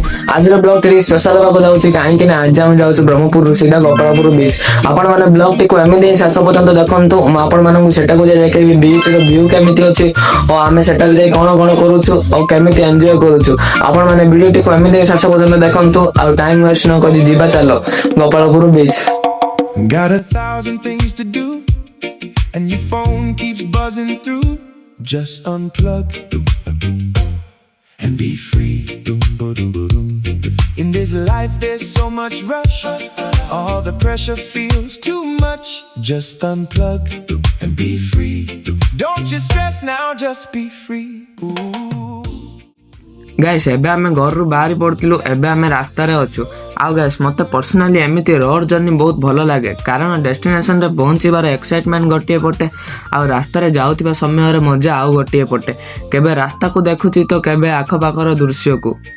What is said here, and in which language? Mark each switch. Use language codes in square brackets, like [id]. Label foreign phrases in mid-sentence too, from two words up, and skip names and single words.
[or] ଆଜି ର ବ୍ଲଗ ଟି ସ୍ପେଶାଲ ହେବା ଯାଉଛି କାହିଁକି ନା ଆଜି ହମ ଯାଉଛି ବ୍ରହ୍ମପୁର ସିଧା ଗୋପାଳପୁର ବିଚ। ଆପଣ ମାନେ ବ୍ଲଗ ଟି କୁ ଏମିତି ଶେଷ ପର୍ଯ୍ୟନ୍ତ ଦେଖନ୍ତୁ ମ ଆପଣ ମାନଙ୍କ ସେଇଟା କୁ ଦେଖେଇ ବିଚ ର ଭ୍ୟୁ କେମିତି ଅଛି ଆଉ ଆମେ ସେଠା ଯାଇ କଣ କଣ କରୁଛୁ ଆଉ କେମିତି ଏଞ୍ଜୟ କରୁଛୁ। ଆପଣ ମାନେ ଭିଡିଓ ଟି କୁ ଏମିତି ଶେଷ ପର୍ଯ୍ୟନ୍ତ ଦେଖନ୍ତୁ ଆଉ [en] time waste [or] ନ କରି ଯିବା ଚାଲ ଗୋପାଳପୁର ବିଚ। [en] Got 1,000 things to do and your phone keeps buzzing through. Just unplug and be free. In this life there's so much rush, all the pressure feels too much. Just unplug and be free. Don't you stress now, just be free. [or] ଗାଇଜ ଏବେ ଆମେ ଘର ରୁ ବାହାରି ପଡ଼ିଥିଲୁ ଏବେ ଆମେ ରାସ୍ତା ରେ ଅଛୁ। ଆ ଗାଇଜ ମତେ ପର୍ସନାଲି ଏମିତି [en] road journey [or] ବହୁତ ଭଲ ଲାଗେ କାରଣ ଡେଷ୍ଟିନେସନ ରେ ପହଞ୍ଚିବାର ଏକ୍ସାଇଟମେଣ୍ଟ ଗୋଟିଏ ପଟେ ଆ ରାସ୍ତା ରେ ଯାଉଥିବା ସମୟ ରେ ମଜା ଆଉ ଗୋଟିଏ ପଟେ। କେବେ ରାସ୍ତା କୁ ଦେଖୁଛି ତ କେବେ ଆଖ ପାଖର ଦୃଶ୍ୟ କୁ।